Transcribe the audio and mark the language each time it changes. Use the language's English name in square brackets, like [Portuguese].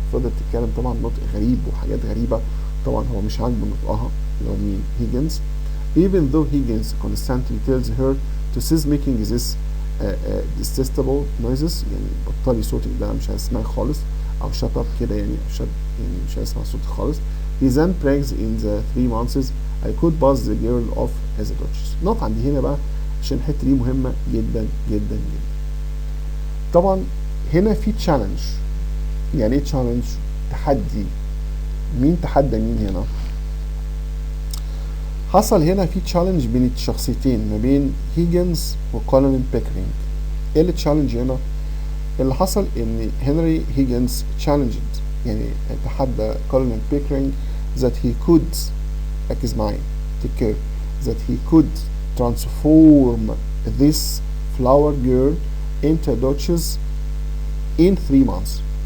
[Arabic] فضلت تتكلم طبعا نطق غريب وحاجات غريبة. طبعا هو مش عاجبه نطقها اللي هو مين؟ Higgins. [English] Even though Higgins constantly tells her to cease making this detestable noises، [Arabic] يعني بطلي صوتك ده مش هسمعك خالص، [English] أو shut up [Arabic] كده يعني مش هسمع صوتك خالص. [English] He then brags in the 3 months I could pass the girl off as a duchess. [Arabic] نقط عندي هنا بقى عشان الحتة دي مهمة جدا جدا جدا. طبعا هنا في تشالنج. يعني ايه تشالنج؟ تحدي. مين تحدى مين هنا؟ حصل هنا في تشالنج بين الشخصيتين ما بين هيجنز وكولين بيكرينج. ايه اللي تشالنج هنا؟ اللي حصل ان هنري هيجنز تشالنجد، يعني تحدى كولين بيكرينج [English] that he could، [Arabic] ركز معايا [English] take care، that he could transform this flower girl into a duchess in 3 months.